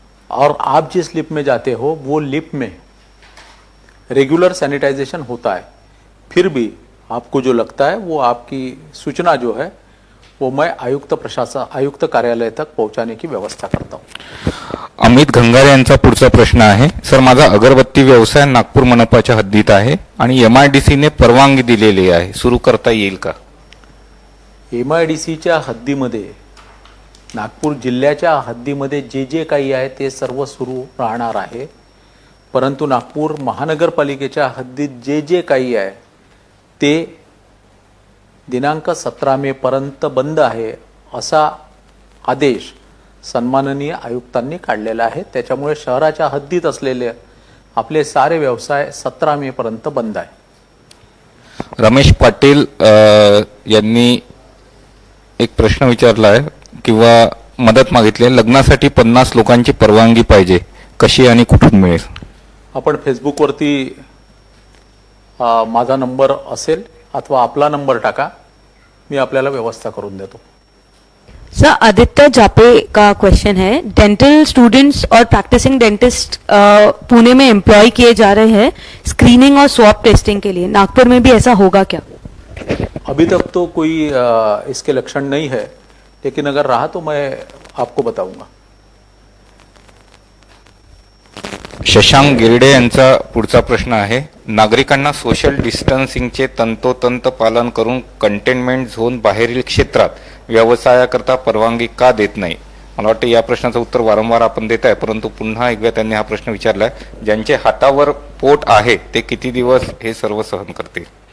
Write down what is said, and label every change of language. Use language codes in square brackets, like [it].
[hi] और आप जिस लिफ्ट में जाते हो वो लिफ्ट में रेगुलर सैनिटाइजेशन होता है। फिर भी आपको जो लगता है वो आपकी सूचना जो है वो मैं आयुक्त कार्यालय तक पहुंचाने की व्यवस्था करता हूं। [mr] अमित घंगारे यांचा पुढचा प्रश्न आहे, सर माझा अगरबत्ती व्यवसाय नागपूर मनपाच्या हद्दीत आहे आणि MIDC ने परवानगी दिलेली आहे, सुरू करता येईल का? MIDCच्या हद्दीमध्ये नागपूर जिल्ह्याच्या हद्दीमध्ये जे काही आहे ते सर्व सुरू राहणार आहे। परंतु नागपूर महानगरपालिकेच्या हद्दीत जे काही आहे ते दिनांक 17 मे पर्यंत बंद आहे असा आदेश सन्माननीय आयुक्तांनी काढलेला आहे। त्याच्यामुळे शहराच्या हद्दीत असलेले आपले सारे व्यवसाय 17 मे पर्यंत बंद आहे। रमेश पाटील यांनी एक प्रश्न विचारला आहे किंवा मदत मागितली आहे, लग्नासाठी 50 लोकांची परवानगी पाहिजे, कशी आणि कुठून मिळेल? आपण फेसबुकवरती माझा नंबर असेल अथवा आपला नंबर टाका, मी आपल्याला व्यवस्था करून देतो। [hi] सर, आदित्य जापे का क्वेश्चन है, डेंटल स्टूडेंट्स और प्रैक्टिसिंग डेंटिस्ट पुणे में एम्प्लॉय किए जा रहे हैं स्क्रीनिंग और स्वैब टेस्टिंग के लिए, नागपुर में भी ऐसा होगा क्या? अभी तक तो कोई इसके लक्षण नहीं है, लेकिन अगर रहा तो मैं आपको बताऊंगा। [mr] शशांक गिरडे यांचा पुढचा प्रश्न आहे, नागरिकांना सोशल डिस्टन्सिंगचे तंतोतंत पालन करून कंटेनमेंट झोन बाहेरील क्षेत्रात व्यवसायाकरता परवानगी का देत नाही? मला वाटतं या प्रश्नाचं उत्तर वारंवार आपण देत आहे, परंतु पुन्हा एकदा त्यांनी हा प्रश्न विचारलाय, ज्यांचे हातावर पोट आहे ते किती दिवस हे सर्व सहन करतील?